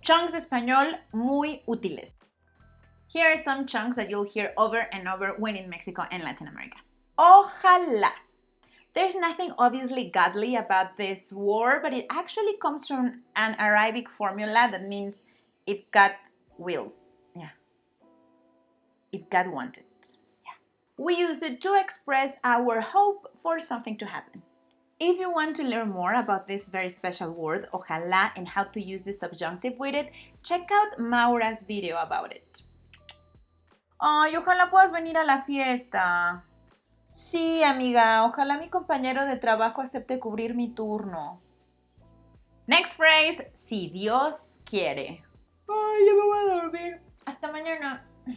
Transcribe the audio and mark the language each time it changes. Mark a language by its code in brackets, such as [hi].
[es] Chunks de español muy útiles. [en] Here are some chunks that you'll hear over and over when in Mexico and Latin America. Ojalá. There's nothing obviously godly about this word, but it actually comes from an Arabic formula that means if God wills. Yeah. If God wanted. Yeah. We use it to express our hope for something to happen. If you want to learn more about this very special word, ojalá, and how to use the subjunctive with it, check out Maura's video about it. [es] Ay, ojalá puedas venir a la fiesta. Sí, amiga, ojalá mi compañero de trabajo acepte cubrir mi turno. [en] Next phrase, [es] si Dios quiere. Ay, ya me voy a dormir. Hasta mañana.